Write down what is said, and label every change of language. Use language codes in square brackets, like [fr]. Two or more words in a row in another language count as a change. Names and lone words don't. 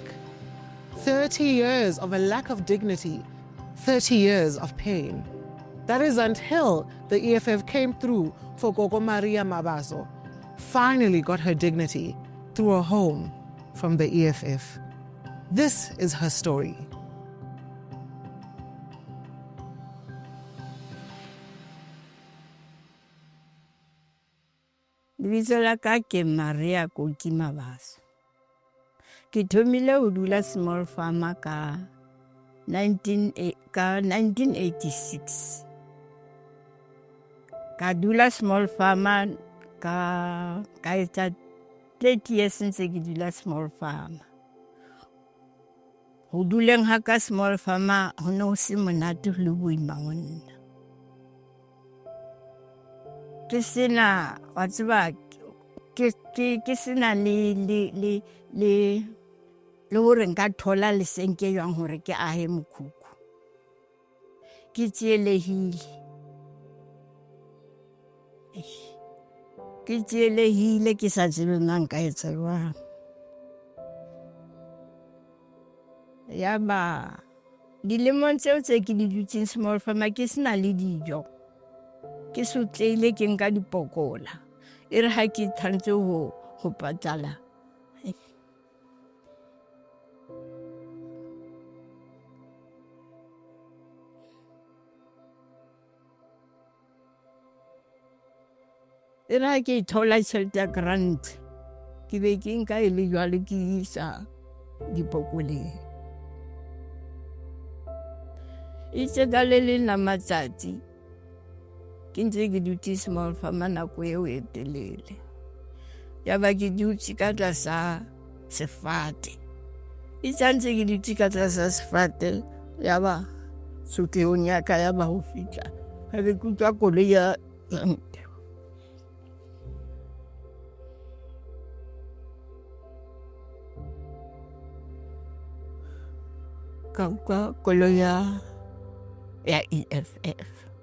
[en] 30 years of a lack of dignity. 30 years of pain. That is until the EFF came through for Gogo Maria Mabaso, finally got her dignity through a home from the EFF. This is her story. [st] Lebitso la ka ke Maria Koki Mabaso. Ke thomile ho dula [en] small farmer [st] ka 1986. Ka dula [en] small farmer [st] ka etsa [en] 30 years since [st] ke dula [en] small farmer. [st] Ho duleng ha ka [en] small farmer [st] ho no se monate le boima ho nna. Ke sena wa tseba ke sena le hore nka thola lesenke jwang hore ke ahe mokhukhu. Ke tsielehile. Ke tsielehile ke sa tsebe nna nka etsa jwang. Ya ba dilemong tseo tse ke di dutseng [en] small farmer [st] ke sena le dijo. Ke sotleile ke nka dipokola. E re ha ke tshwanetse ho patala. E re ha ke thola tjhelete ya grant, ke be ke nka e le jwale ke isa dipokoleng. Itse ka le leng la matsatsi ke ntse ke dutse [en] small farmer [st] nako eo e telele. Ya ba ke dutse ka tlasa sefate. Itse ntse ke dutse ka tlasa sefate, ya ba sotleong ya ka ya ba ho fihla. Ha ke utlwa koloi ya ka utlwa koloi ya EFF.